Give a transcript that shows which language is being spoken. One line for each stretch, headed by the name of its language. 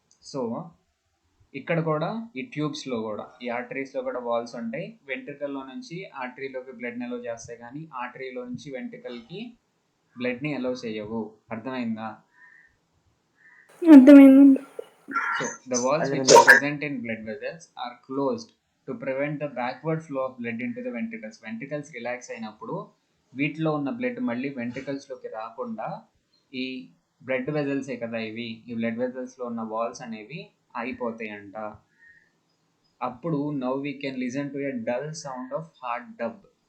Telugu: So ఇక్కడ కూడా ఈ ట్యూబ్స్లో కూడా, ఈ ఆర్టరీస్లో కూడా వాల్స్ ఉంటాయి. వెంట్రికల్లో నుంచి ఆర్టరీలోకి బ్లడ్ని అలో చేస్తాయి, కానీ ఆర్టరీలో నుంచి వెంట్రికల్కి బ్లడ్ని అలో చేయవు. అర్థమైందా? అర్థమైంది.
English: So the walls which are present in blood vessels are closed to prevent the backward flow of blood into the ventricles. Ventricles relax
Telugu: అయినప్పుడు వీటిలో ఉన్న బ్లడ్ మళ్ళీ వెంట్రికల్స్లోకి రాకుండా ఈ బ్లడ్ వెజల్సే కదా ఇవి, ఈ బ్లడ్ వెజల్స్లో ఉన్న వాల్స్ అనేవి ఆగిపోతాయంట. అప్పుడు
English: Now we can listen to a dull sound of heart dub.